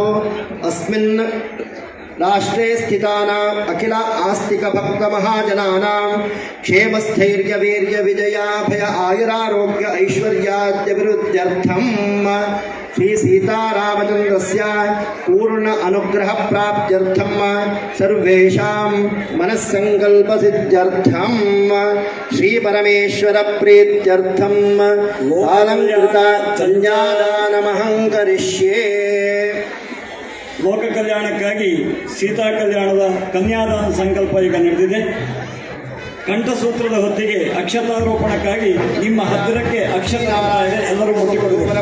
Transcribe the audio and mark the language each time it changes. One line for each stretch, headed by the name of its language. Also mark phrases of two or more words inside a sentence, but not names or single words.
Sanskrit: अस्मिन् राष्ट्रे स्थितानाम् अखिल आस्तिक भक्त महाजनानां क्षेमस्थैर्य वीर्य विजयाभय आयुरारोग्य ऐश्वर्याद्यभिवृद्ध्यर्थं श्री सीतारामचन्द्रस्य पूर्ण अनुग्रह प्राप्त्यर्थं सर्वेषां मनस्सङ्कल्पसिद्ध्यर्थं श्री परमेश्वर प्रीत्यर्थं अलङ्कृत कन्यादानमहं करिष्ये।
Kannada: ಲೋಕ ಕಲ್ಯಾಣಕ್ಕಾಗಿ ಸೀತಾ ಕಲ್ಯಾಣದ ಕನ್ಯಾದಾನ ಸಂಕಲ್ಪ ಈಗ ನಡೆದಿದೆ. ಕಂಠಸೂತ್ರದ ಹೊತ್ತಿಗೆ ಅಕ್ಷತಾರೋಪಣಕ್ಕಾಗಿ ನಿಮ್ಮ ಹತ್ತಿರಕ್ಕೆ ಅಕ್ಷತಾರ ಇದೆ, ಎಲ್ಲರೂ ಮುಟ್ಟಿಕೊಳ್ಳುವ